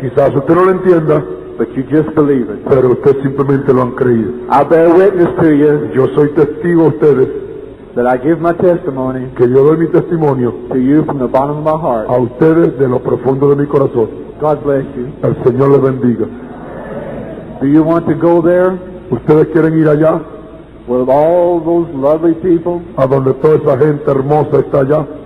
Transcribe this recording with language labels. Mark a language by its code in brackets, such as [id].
[es] Quizás usted no lo entienda, [en] but you just believe it. [es] pero usted simplemente lo han creído. [en] I bear witness to you [es] Yo soy testigo a ustedes [en] that I give my testimony [es] que yo doy mi testimonio [en] to you from the bottom of my heart. [es] a ustedes de lo profundo de mi corazón. [en] God bless you. [es] El Señor les bendiga. [en] Do you want to go there [es] ¿Ustedes quieren ir allá, [en] with all those lovely people [es] a donde toda esa gente hermosa está allá,